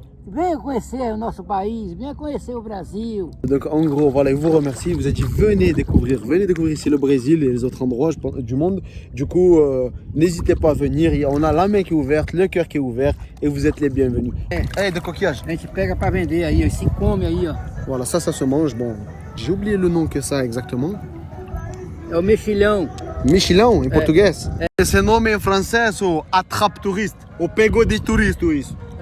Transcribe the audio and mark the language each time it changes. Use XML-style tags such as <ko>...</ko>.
<pt>Venha conhecer o nosso país, venha conhecer o Brasil.</pt> <fr>Donc en gros, voilà, il vous remercie. Il vous a dit venez découvrir ici le Brésil et les autres endroits du monde. Du coup, n'hésitez pas à venir. On a la main qui est ouverte, le cœur qui est ouvert et vous êtes les bienvenus. Hey, de coquillage.</fr> <pt>A gente pega para vender aí, ó, se come aí, ó.</pt> <fr>Voilà, ça se mange. Bon, j'ai oublié le nom que ça exactement.</fr> <pt>É o mexilhão. Mexilhão, em português. Esse nome em francês é o</pt> <fr>attrape touriste,</fr> <pt>ou pegou de turista isso.</pt>